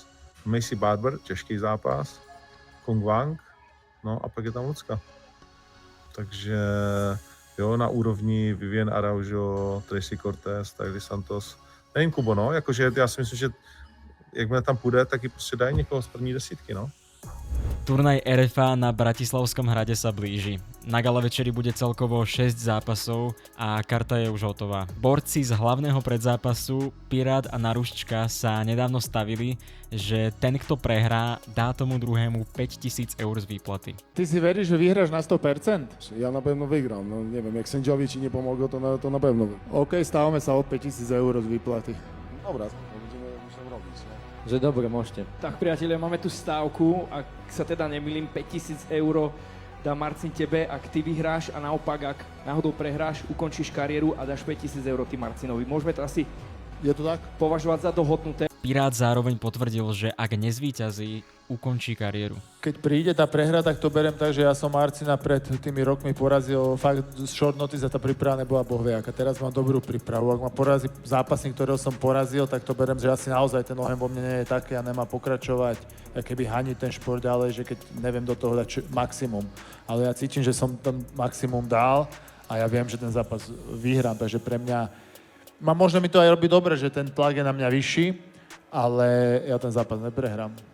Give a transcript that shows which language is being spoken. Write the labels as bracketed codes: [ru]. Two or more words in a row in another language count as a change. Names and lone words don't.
[cs] Macy Barber, těžký zápas. Kong Wang, no a pak je tam Lucka. Takže jo, na úrovni Vivian Araujo, Tracy Cortez, Tyler Santos. Nevím, Kubo, no, jakože já si myslím, že jakmile tam půjde, tak ji prostě dají někoho z první desítky, no. [sk] Turnaj RFA na Bratislavskom hrade sa blíži. Na gala večeri bude celkovo 6 zápasov a karta je už hotová. Borci z hlavného predzápasu Pirát a Naruščka sa nedávno stavili, že ten, kto prehrá, dá tomu druhému 5000 eur z výplaty. Ty si veríš, že vyhráš na 100%? [pl] Ja na pewno wygram, no nie wiem, jak sędziowie ci nie pomogą, to na pewno. [sk] OK, stávame sa od 5000 eur z výplaty. [pl] Dobra, będziemy musieli robić, nie? [sk] Že dobre, môžete. Tak priatelia, máme tu stávku, ak sa teda nemýlim, 5000 eur dá Marcin tebe, ak ty vyhráš a naopak, ak náhodou prehráš, ukončíš kariéru a dáš 5000 eur ty Marcinovi. Môžeme to asi Je to tak? považovať za dohodnuté. Pirát zároveň potvrdil, že ak nezvíťazí, ukončí kariéru. Keď príde tá prehra, tak to berem tak, že ja som Marcina pred tými rokmi porazil fakt z [en] short notice [sk] a tá príprava nebola bohviaká. Teraz mám dobrú prípravu. Ak ma porazí zápasník, ktorého som porazil, tak to berem, že asi naozaj ten oheň vo mne nie je taký a nemá pokračovať, keby haniť ten šport ďalej, že keď neviem do toho dať maximum. Ale ja cítim, že som ten maximum dal a ja viem, že ten zápas vyhrám, takže pre mňa možno mi to aj robí dobre, že ten tlak je na mňa vyšší, ale ja ten zápas neprehrám.